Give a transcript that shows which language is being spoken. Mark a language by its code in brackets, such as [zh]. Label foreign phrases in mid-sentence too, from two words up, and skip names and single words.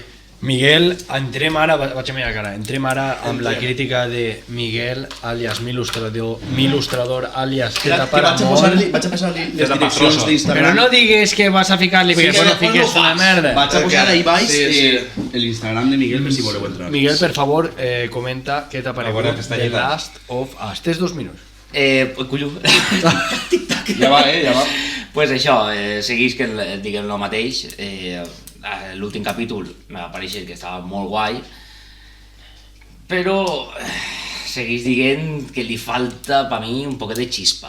[ca] Miguel, entrem ara, vaig a mirar cara, entrem ara amb la crítica de Miguel, alias Milustrador, alias Que Teta vaig a Paramount. posar-li les direccions Però d'Instagram. no digues que vas a ficar-li, perquè que no després fiques no una fas. merda. Vaig a posar ahí baix Sí. l'Instagram de Miguel per si voleu entrar. Miguel, per favor, comenta què t'ha A veure, paregut que està The llena. Last of Us. Tens 2 minuts. Cullo. Ja va, ja va. Pues això, seguís que diguem el mateix. L'últim capítol m'ha pareixer que estava molt guai, però seguís dient que li falta, per mi, un poquet de xispa.